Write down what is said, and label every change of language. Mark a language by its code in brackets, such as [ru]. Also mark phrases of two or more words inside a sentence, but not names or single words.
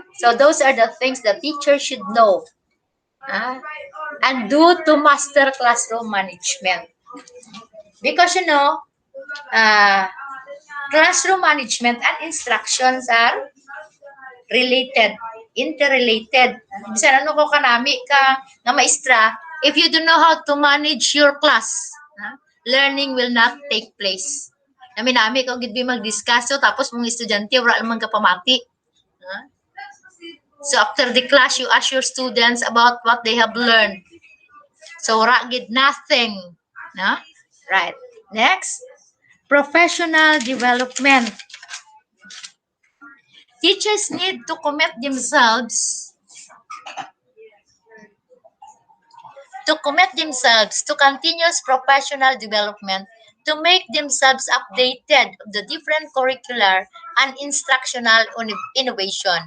[en] So those are the things the teacher should know and do to master classroom management. Because uh, classroom management and instructions are related, interrelated. [hil] Bisan ano ko kanami ka nga maestra, [en] if you don't know how to manage your class, learning will not take place. [hil] Nami ko gid mag-discuss tapos mong estudyante wala man ka pamati. [en] So after the class, you ask your students about what they have learned. [hil] So wala gid nothing. No? Right. [en] Next, professional development. Teachers need to commit themselves to continuous professional development to make themselves updated of the different curricular and instructional innovation.